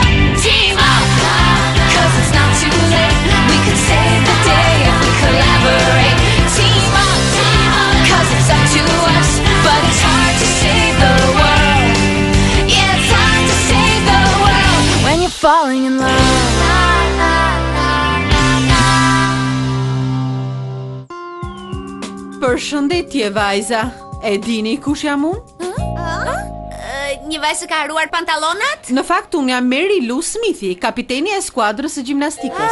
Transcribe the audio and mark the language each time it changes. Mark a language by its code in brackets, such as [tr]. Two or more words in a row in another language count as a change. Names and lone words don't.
[en] Team up, cause it's not too late. We could save the day if we collaborate. Team up, cause it's up to us, but it's hard to save the world. Yeah, it's hard to save the world when you're falling in love. [sq] Përshëndetje vajza. E dini kush jam unë? Një vajzë ka haruar pantallonat? Në fakt unë jam Mary Lou Smithi, kapiteni e skuadrës së gjimnastikës.